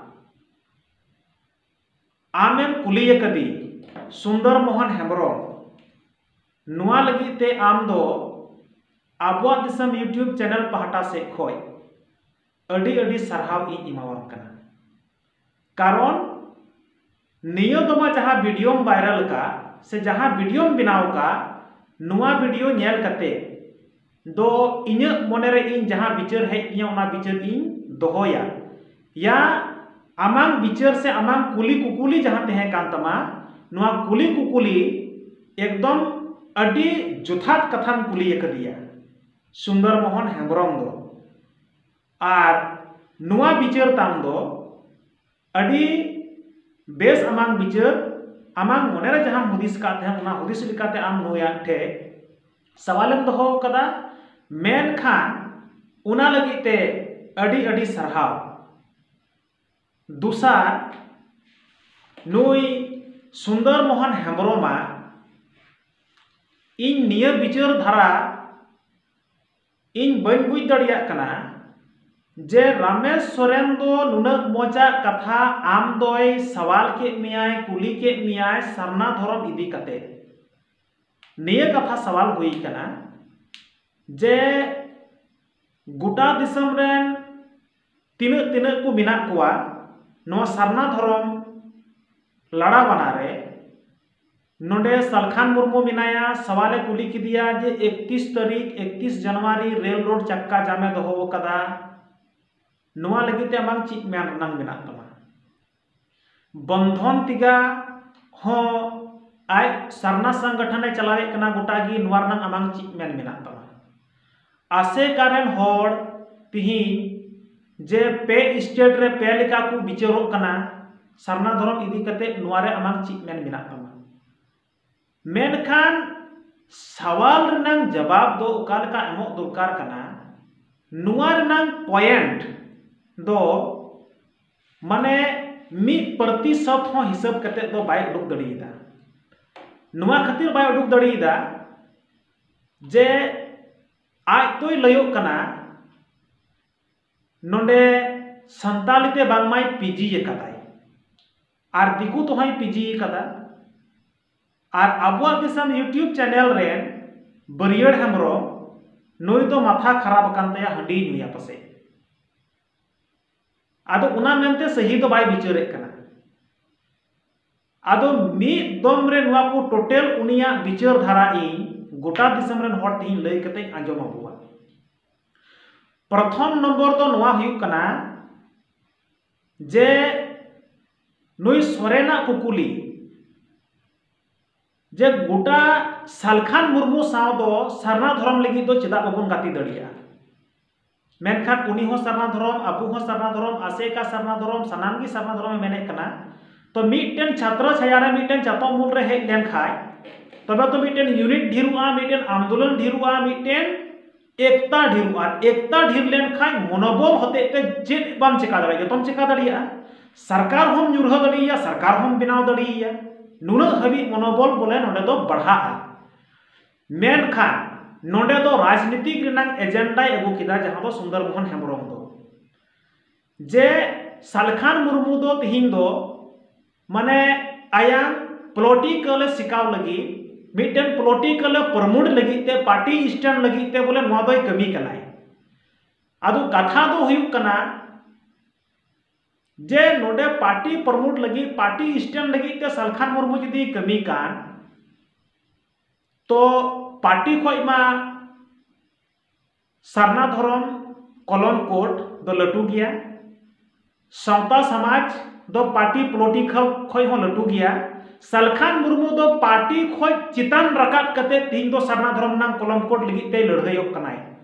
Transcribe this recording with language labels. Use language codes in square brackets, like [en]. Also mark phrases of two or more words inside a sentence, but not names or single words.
[sat] आमेम कुलिये कदी सुंदर मोहन हेम्ब्रम नुआ लगी ते आम दो आबुआ दिसम यूट्यूब चैनल पहाटा से खोय अडी अडी सरहाव इन इमावाम कना कारण नियो दमा जहां [en] video viral [sat] का से जहां वीडियो बनाव का नुआ वीडियो नेल कते दो इन्य मोनेरे इन जहां विचार है इया उना विचार इन दोहोया या आमांग विचार से आमांग कुली कुकुली जहां तेहे कान तमा नुआ कुली कुकुली एकदम अडी जुथात कथाम कुली एकदिया सुंदर मोहन हेम्ब्रम दो और नुआ विचार ताम दो अडी बेस आमांग विचार आमांग मोनेरे जहां हुदिस का थे उना हुदिस लिकाते आम नुया ठे सवालम दोहो कदा मेन खान उना लगिते अडी अडी सरहाव दुसार नुई सुंदर मोहन हेम्ब्रमा इन निया विचार धारा इन बन बुझ दड़िया कना जे रमेश सोरेन दो नुनक मोजा कथा आम दोय सवाल के मियाय कुली के मियाय सरना धर्म इदी कते निया कथा सवाल हुई कना जे गोटा दिसम रेन तिनक तिनक को मिना कुआ नो सरना धर्म लड़ा बनारे नोडे सलखान मुर्मू मिनाया सवाले कुली किदिया जे 31 तारीख 31 जनवरी [en] rail road [sat] चक्का जामे दोहो कदा नुआ लगिते आमांग चित मेन रनांग मिना तमा बंधन तिगा हो आय सरना संगठन चलावे कना गोटागी नुआ रनांग आमांग चित मेन मिना तमा आसे कारण होड़ तिहि जे पे स्टेट रे पे लेका को विचारोग कना सरना धर्म इदी कते नुआ रे आमांग चित मेन मिना तमा मेनखान सवाल रनांग जवाब दो उकालका एमो दरकार कना नुआ रनांग पॉइंट दो माने 1% हो हिसाब कते दो बाय उडुक दड़ीदा नुआ खातिर बाय उडुक दड़ीदा जे आज तोय लयोग कना नोंडे संतालीते बांगमाय पीजी कदाय और दिकु तो हाई पीजी कदा और आबुआ दिसम यूट्यूब चैनल रे बरियड़ हेम्ब्रम नुई दो माथा खराब कान तया हंडी नुया पसे आदो उना मेनते सही दो बाय विचारे कना आदो मी दम रे नुआ को टोटल उनिया विचार धारा इन गोटा दिसम रेन होड़ तिहिं लय कते आंजम अबुआ प्रथम नंबर तो नुआ हुयुक कना जे नुई सोरेना कुकुली जे गोटा सलखान मुर्मू साव दो सरना धर्म लगी दो चेदा बाबन गाती दड़िया मेनखान उनी हो सरना धर्म अबू हो सरना धर्म आसे का सरना धर्म सनाम की सरना धर्म मेने कना तो मिटन छात्र छायारे मिटन चातो मूल रे हेज लेन खाय तबे तो मिटन यूनिट ढिरुआ मिटन आंदोलन ढिरुआ मिटन एकता ढेरुआ एकता ढेर लेन खान मनोबल होते ते चेत बाम चिका दाड़े जतम चिका दाड़िया सरकार हम ᱧᱩᱨᱦᱟᱹ दाड़िया सरकार हम बनाव दाड़िया नुना हबी मनोबल बोले नोडे दो बढ़ा मेनखान नोडे दो राजनीतिक रिनांग एजेंडा अगू किदा जहां दो सुंदर मोहन हेम्ब्रम दो जे सालखान मुर्मू दो तिहिं दो माने आयां पॉलिटिकल सिकाव लगी मिटन [en] political promote [sat] लगी ते [en] party stand [sat] लगी ते बोले नोआ दोय कमी कनाय आदो कथा दो हुयुक कना जे नोडे [en] party promote [sat] लगी [en] party stand [sat] लगी ते सालखान मुर्मू जदी कमी कान तो पार्टी खोइमा सरना धर्म कलम कोड दो लटू गया सावता समाज दो [en] party political [sat] खोइ हो लटू गया सालखान मुर्मू दो पार्टी खोइ चितान रकाब कते तीन दो सरना धर्म नाम कलम कोड लगी ते लड़ाईयोक कनाय